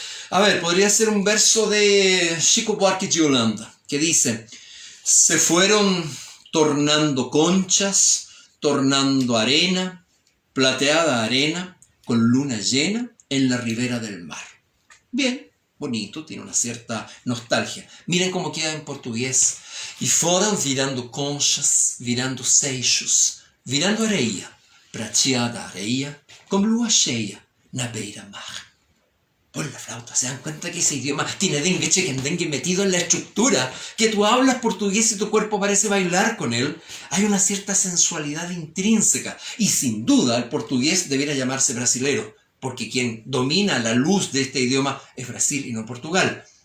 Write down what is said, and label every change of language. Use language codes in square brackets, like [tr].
[es] A ver, podría ser un verso de Chico Buarque de Holanda, que dice: se fueron tornando conchas, tornando arena, plateada arena, con luna llena en la ribera del mar. Bien, bonito, tiene una cierta nostalgia. Miren cómo queda en portugués. [pt] E foram virando conchas, virando seixos, virando areia, prateada areia, como lua cheia na beira-mar. [es] Por la flauta, ¿se dan cuenta que ese idioma tiene dengue chequendengue metido en la estructura? Que tú hablas portugués y tu cuerpo parece bailar con él. Hay una cierta sensualidad intrínseca. Y sin duda el portugués debiera llamarse brasilero, porque quien domina la luz de este idioma es Brasil y no Portugal.